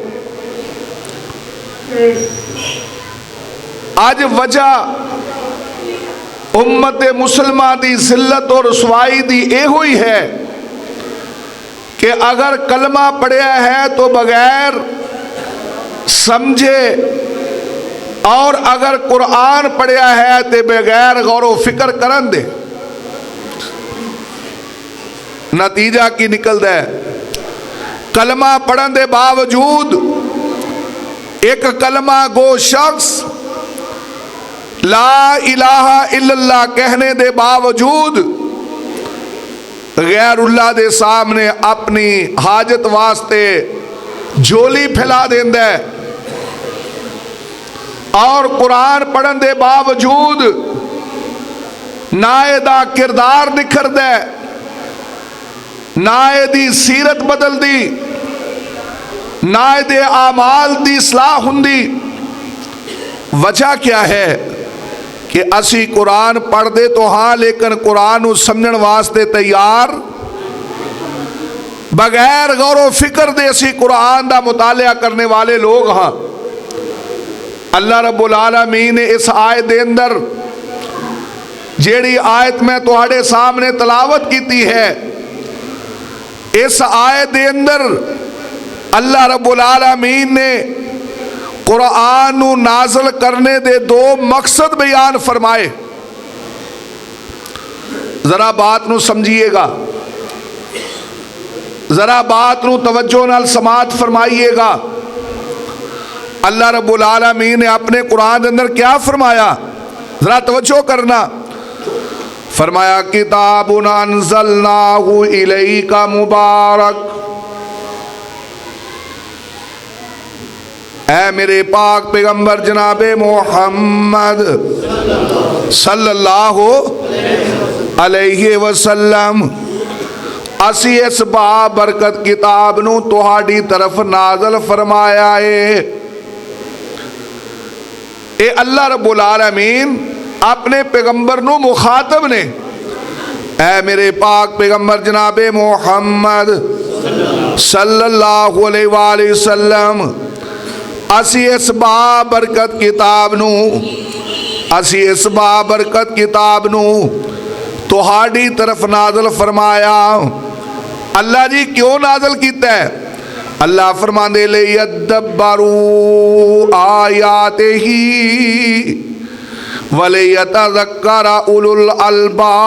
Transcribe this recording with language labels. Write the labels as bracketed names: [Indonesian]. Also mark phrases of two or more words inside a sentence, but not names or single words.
[Punjabi] اج وجہ امت مسلمان کی ذلت اور رسوائی دی ایہو ہی ہے کہ اگر کلمہ پڑھیا ہے تو بغیر سمجھے، اور اگر قرآن پڑھیا ہے تو بغیر غور فکر کرن دے. نتیجہ کی نکلتا ہے، کلمہ پڑھن کے باوجود اک کلمہ گو شخص [Arabic] لا إله إلا الله [Punjabi] کہنے کے باوجود غیراللہ دے سامنے اپنی حاجت واسطے جھولی پھیلا دیندا ہے، اور قرآن پڑھن کے باوجود نہ ایدا کردار نکھردا ہے، نہ ایدی سیرت بدلدی، نہ ایدے اعمال دی اصلاح ہندی. وجہ کیا ہے کہ اسی قرآن پڑھتے تو ہاں، لیکن قرآن کو سمجھن واسطے تیار بغیر غور فکر دے اسی قرآن کا مطالعہ کرنے والے لوگ ہاں. اللہ رب العالمین نے اس آیت کے اندر جیہڑی آیت میں تہاڈے سامنے تلاوت کی ہے، اس آیت کے اندر اللہ رب العالمین نے قرآن نوں نازل کرنے دے 2 مقصد بیان فرمائے. ذرا بات نوں سمجھیےگا، ذرا بات نوں توجہ نال سماعت فرمائیےگا. [Urdu] اللہ رب العالمین نے اپنے قرآن کے اندر کیا فرمایا، ذرا توجہ کرنا. [Arabic] فرمایا كتاب أنزلناه إليك مبارك, [Urdu] اے میرے پاک پیغمبر جناب محمد [Arabic] صلى الله عليه وسلم, [Punjabi] اسی اس بابرکت کتاب نوں تہاڈی طرف نازل فرمایا ہے. یہ اللہ رب العالمین اپنے پیغمبر نوں مخاطب نے، اے میرے پاک پیغمبر جناب محمد [Arabic] صلى الله عليه وسلم, [Punjabi] اسی اس بابرکت کتاب نوں، اسی اس بابرکت کتاب نوں تہاڈی طرف نازل فرمایا. اللہ جی کیوں نازل کیتا ہے? اللہ فرماندے [Arabic] ليدبروا آياته وليتذكر أولو الألباب.